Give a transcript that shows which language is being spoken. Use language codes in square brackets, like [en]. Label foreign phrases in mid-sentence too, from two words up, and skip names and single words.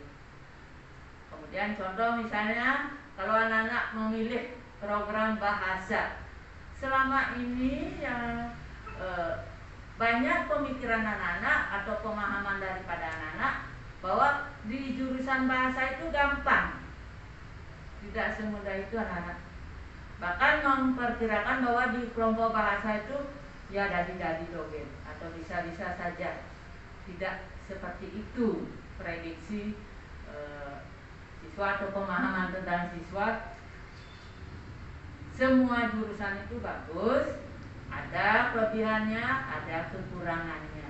[id] Kemudian contoh misalnya, kalau anak-anak memilih program bahasa, selama ini yang banyak pemikiran anak-anak atau pemahaman daripada anak-anak bahwa di jurusan bahasa itu gampang. Tidak semudah itu anak-anak. Bahkan memperkirakan bahwa di kelompok bahasa itu ya [jv] dadi-dadi dogel [id] atau bisa-bisa saja. Tidak seperti itu prediksi siswa atau pemahaman tentang siswa. Semua jurusan itu bagus, ada kelebihannya, ada kekurangannya.